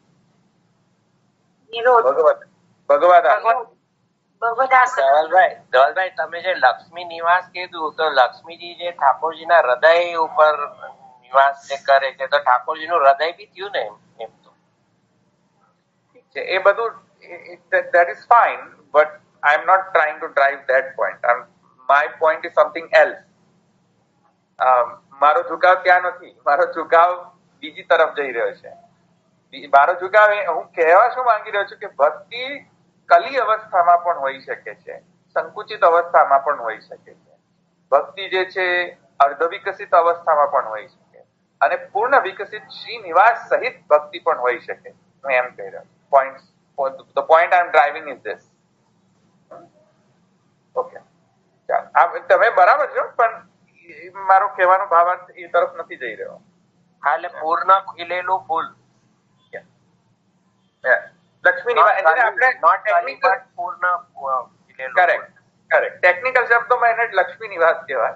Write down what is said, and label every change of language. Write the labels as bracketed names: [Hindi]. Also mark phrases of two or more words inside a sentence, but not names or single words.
[Gujarati] ધવલભાઈ, તમે જે લક્ષ્મી નિવાસ કીધું, તો લક્ષ્મીજી જે ઠાકોરજીના હૃદય ઉપર નિવાસ જે કરે છે, તો ઠાકોરજીનું હૃદય બી થયું ને એમ તો? એ બધું [English] that is fine, but I am not trying to drive that point. My point is something else. [Gujarati] મારો ઝુકાવ ત્યાં નથી, મારો ઝુકાવ બીજી તરફ જઈ રહ્યો છે. મારો ઝુકાવ હું કહેવા શું માંગી રહ્યો છું કે ભક્તિ કલી અવસ્થામાં પણ હોઈ શકે છે, સંકુચિત અવસ્થામાં પણ હોઈ શકે છે. ભક્તિ જે છે અર્ધ વિકસિત અવસ્થામાં પણ હોઈ શકે, અને પૂર્ણ વિકસિત શ્રીનિવાસ સહિત ભક્તિ પણ હોઈ શકે. હું એમ કહી રહ્યો છું. [English] The point I am driving is this. Okay. [Gujarati] ચાલો, તમે બરાબર છો, પણ મારો કહેવાનો ભાવાર્થ એ તરફ નથી જઈ રહ્યો. હા, એટલે પૂર્ણ ખીલેલું ફૂલ. લક્ષ્મી નિવાસ ટેકનિકલ શબ્દોમાં એને લક્ષ્મી નિવાસ કહેવાય.